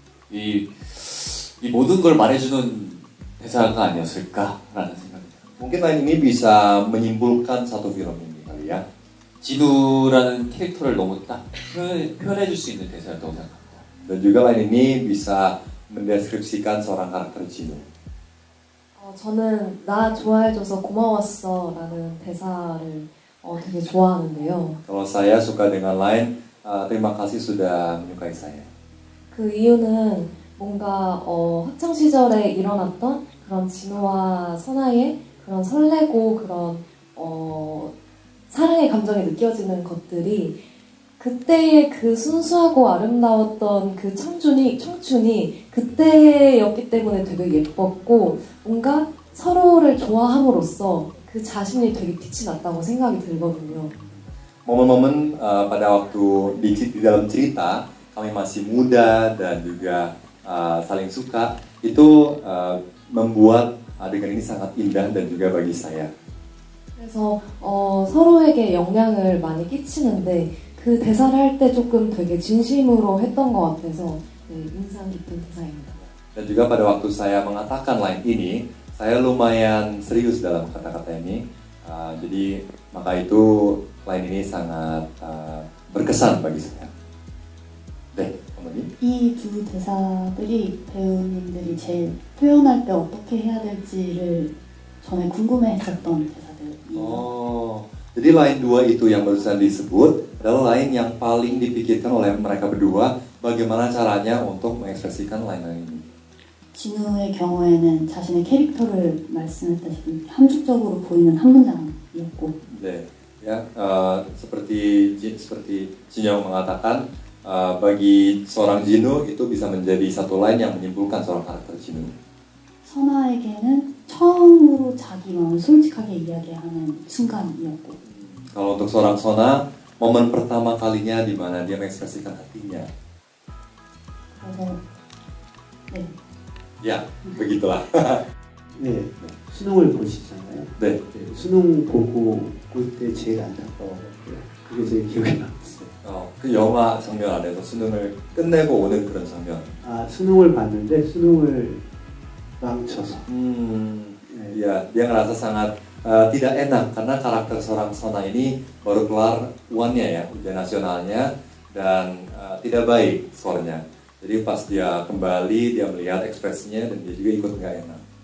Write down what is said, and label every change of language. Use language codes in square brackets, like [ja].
[ko] 이 모든 걸 말해주는 대사가 아니었을까라는 생각이 듭니다. [id] Mungkin line ini bisa menyimpulkan satu film ini kali ya. [ko] 진우라는 캐릭터를 너무 딱 표현해줄 수 있는 대사였다고 생각합니다. [id] Dan juga line ini bisa mendeskripsikan seorang karakter Jinu. [ko] 저는 나 좋아해줘서 고마웠어 라는 대사를 되게 좋아하는데요. [id] Kalau saya suka dengan line terima kasih sudah menyukai saya. [ko] 그 이유는 뭔가 학창 시절에 일어났던 그런 진우와 선아의 그런 설레고 그런 사랑의 감정이 느껴지는 것들이 그때의 그 순수하고 아름다웠던 그 청춘이 그때였기 때문에 되게 예뻤고 뭔가 서로를 좋아함으로써 그 자신이 되게 빛이 났다고 생각이 들거든요. [id] Momen-momen pada waktu di dalam cerita kami masih muda dan juga saling suka itu membuat adegan ini sangat indah dan juga bagi saya. [ko] 그래서 서로에게 영향을 많이 끼치는데 그 대사를 할 때 조금 되게 진심으로 했던 것 같아서 인상 깊은 대사입니다. [id] Dan juga pada waktu saya mengatakan line ini, saya lumayan serius dalam kata-kata ini. Jadi maka itu line ini sangat berkesan bagi saya. [ko] 네, 어머니. 이 두 대사들이 배우님들이 제일 표현할 때 어떻게 해야 될지를 전에 궁금해했었던 대사들이에요. [id] Jadi line 2 itu yang barusan disebut adalah line yang paling dipikirkan oleh mereka berdua, bagaimana caranya untuk mengekspresikan line-line ini. [ko] 진우의 경우에는 자신의 캐릭터를 말씀했다시피 함축적으로 보이는 한 문장이었고, [id] 네, ya seperti Jinyoung mengatakan, bagi seorang Jinu itu bisa menjadi satu line yang menyimpulkan seorang karakter Jinu. [ko] 선아에게는 처음으로 자기 마음을 솔직하게 이야기하는 순간이었고, [id] Kalau untuk seorang Sona, momen pertama kalinya di mana dia mengekspresikan hatinya. [ko] 그래서 네. [id] Ya, begitulah. [ko] 네, 수능을 보시잖아요. 네. 네, 수능 보고 올 때 제일 안타까워요. 그게 제일 기억에 남았어요. 그 영화 장면 안에서 수능을 끝내고 오는 그런 장면. 아, 수능을 봤는데 수능을 망쳐서. 네. [id] Ya, dia ngerasa sangat tidak enak karena karakter seorang Sona ini baru keluar UAN-nya ya, ujian nasionalnya, dan tidak baik skornya. Jadi pas dia kembali, dia melihat ekspresinya dan dia juga ikut nggak enak.